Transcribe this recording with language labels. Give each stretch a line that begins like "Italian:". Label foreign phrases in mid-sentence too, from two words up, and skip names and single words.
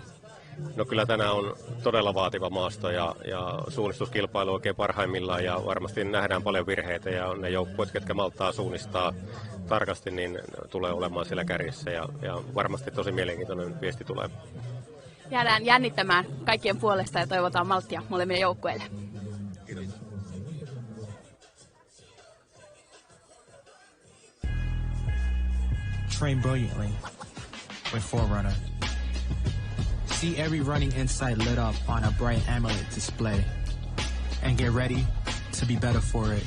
Finnish: No kyllä tänään on todella vaativa maasto ja suunnistuskilpailu oikein parhaimmillaan ja varmasti nähdään paljon virheitä ja ne joukkueet, ketkä maltaa suunnistaa tarkasti, niin tulee olemaan siellä kärjessä ja varmasti tosi mielenkiintoinen viesti tulee. Jäädään jännittämään kaikkien puolesta ja toivotaan malttia molemmille joukkueille. Kiitos.
English: Train brilliantly with Forerunner. See every running insight lit up on a bright AMOLED display. And get ready to be better for it.